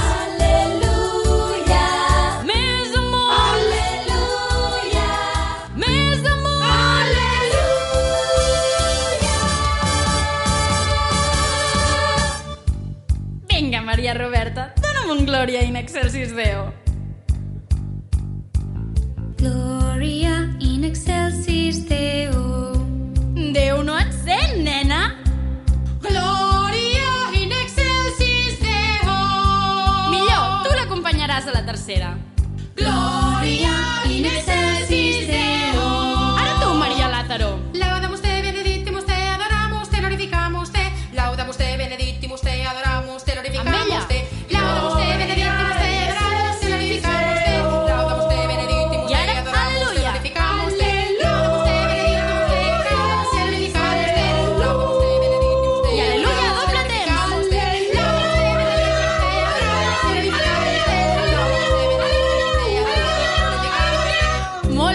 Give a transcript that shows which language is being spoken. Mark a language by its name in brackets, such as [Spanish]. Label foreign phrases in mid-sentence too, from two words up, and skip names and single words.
[Catalan] Aleluia! Més amunt. Aleluia! Més amunt. Vinga, Maria Roberta, dona'm un [Latin] Gloria in excelsis Deo. Gloria in excelsis Deo. [Catalan] Déu no et sent, nena? [Latin] Gloria in excelsis Deo. [Catalan] Millor, tu l'acompanyaràs a la tercera. [Latin] Gloria in excelsis Deo. [Catalan] Ara tu, Maria Lázaro. [Latin] Laudamos te, benedictimus te, adoramos te, glorificamos te. Laudamos te, benedictimus te, adoramos te, [Catalan] Amb [Latin] glorificamos [Catalan] ella. [Latin] te. Laudamos te, benedictimus te, adoramos te, glorificamos te. Laudamos te, benedictimus [Catalan] I [Latin] te, [Catalan] ara, [Latin] adoramos te, [Catalan] aleluia. [Latin] glorificamos te. Laudamos te, benedictimus te, adoramos te, glorificamos te. Laudamos te, benedictimus te, [Catalan] I aleluia, [Latin] adoramos te, [Catalan] doble temps. [Latin] glorificamos te. Laudamos te, benedictimus te, adoramos te, glorificamos te. Laudamos te, benedictimus te, adoramos te, glorificamos te.